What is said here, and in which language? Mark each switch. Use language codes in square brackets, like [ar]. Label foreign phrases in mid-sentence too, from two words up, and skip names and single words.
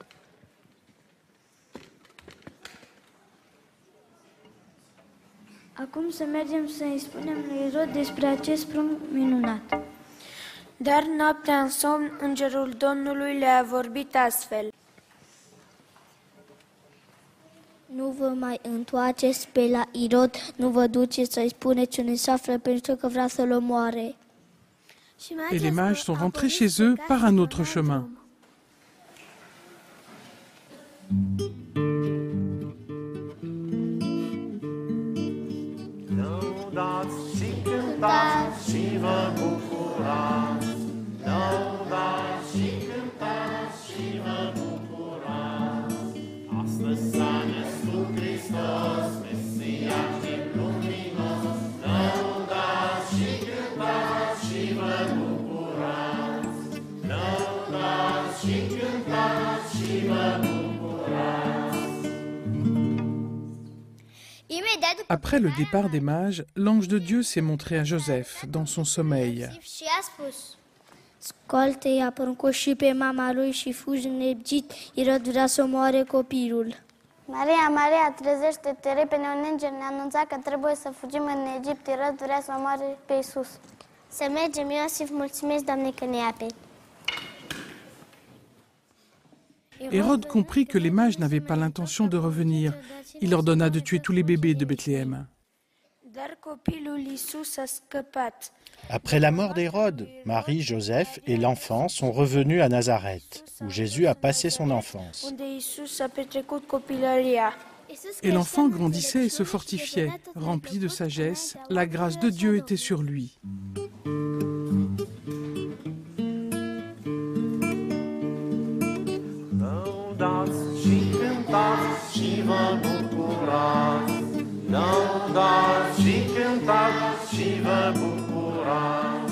[ro] Acum să mergem să-i spunem lui Irod despre acest prunc minunat. Dar noaptea în somn, îngerul Domnului le-a vorbit astfel. Nu vă mai întoarceți pe la Irod, nu vă duceți să-i spuneți unde se află pentru că vrea să-l omoare. [fr] Et les mages sont rentrés chez eux par un autre chemin. [ro] Lăudați și cântați și vă bucurați. Lăudați și cântați și vă bucurați. Astăzi s-a născut Hristos, Mesia și luminos. Lăudați și cântați și vă bucurați. Lăudați și cântați și vă bucurați. [fr] Après le départ des mages, l'ange de Dieu s'est montré à Joseph dans son sommeil. [ro] Și a spus: scoală-te, i-a poruncit și pe mama lui și fugi în Egipt, Irod vrea să omoare copilul. Maria, Maria, trezește-te repede, un înger ne-a anunțat că trebuie să fugim în Egipt, Irod vrea să omoare pe Iisus. Să mergem, Iosif, mulțumesc, Doamne, că ne aperi. [fr] Hérode comprit que les mages n'avaient pas l'intention de revenir. Il ordonna de tuer tous les bébés de Bethléem. [ro] Dar copilul Iisus a scăpat. [fr] Après la mort d'Hérode, Marie, Joseph et l'enfant sont revenus à Nazareth, où Jésus a passé son enfance. [ro] Unde Iisus a petrecut copilăria. [fr] Et l'enfant grandissait et se fortifiait. Rempli de sagesse, la grâce de Dieu était sur lui. [ro] Lăudați și cântați și vă bucurați. Lăudați și cântați și vă bucurați.